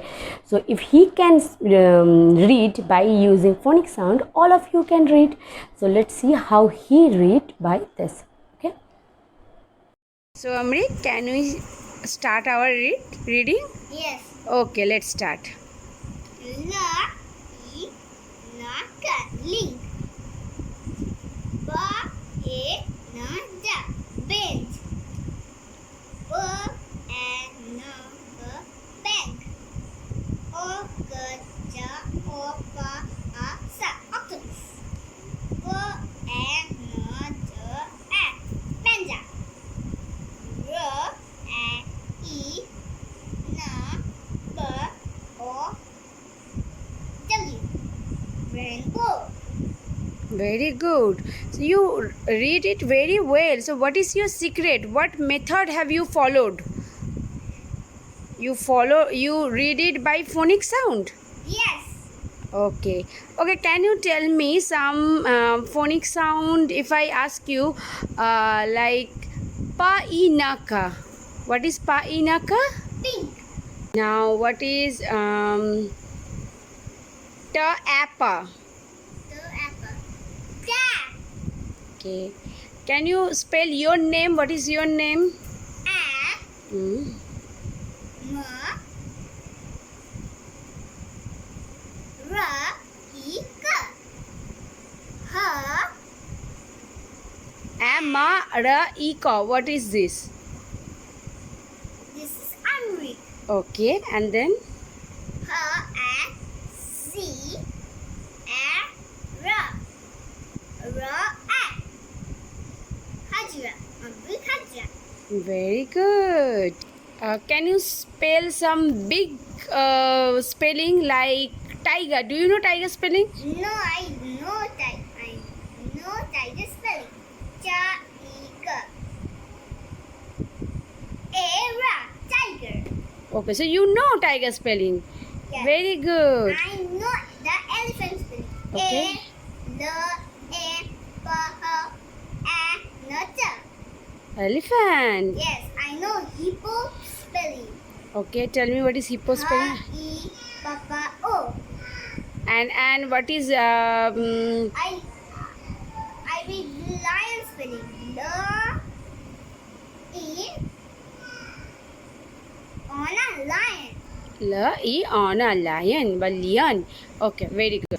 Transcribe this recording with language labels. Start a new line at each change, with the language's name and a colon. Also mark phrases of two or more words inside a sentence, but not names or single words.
English: So if he can read by using phonic sound, all of you can read. So let's see how he read by this. Okay. So Amrik, can we start our reading? Yes. Okay, let's start. La e na ka link. Ba e na da bench. Ba e na ka bank. O ka ja o pa a sa octopus. Ba e na da a manja. R e na ba o w rainbow. Very good. So you read it very well. So what is your secret? What method have you followed? You read it by phonic sound? Yes. Okay. Okay, can you tell me some phonic sound if I ask you like pa inaka? What is pa inaka? Pink. Now what is ta appa? The apple. Cat. Okay. Can you spell your name? What is your name? A Hmm. ma ra e ka. Ha Amarika. What is this? this is Amrik. Okay, and then Ha a c a ra a hajra. Amrik hajra. very good. Can you spell some big spelling like tiger? Do you know tiger spelling? No, I know tiger spelling. Cha e ka. A ra tiger. Okay, so you know tiger spelling. Yes. Very good. I know the elephant spelling. Okay. Elephant. Yes, I know hippo spelling. Okay, tell me what is hippo spelling. H-E-P-P-O. And what is I read lion spelling. L-E on a lion. E on a lion, but lion. Okay, very good.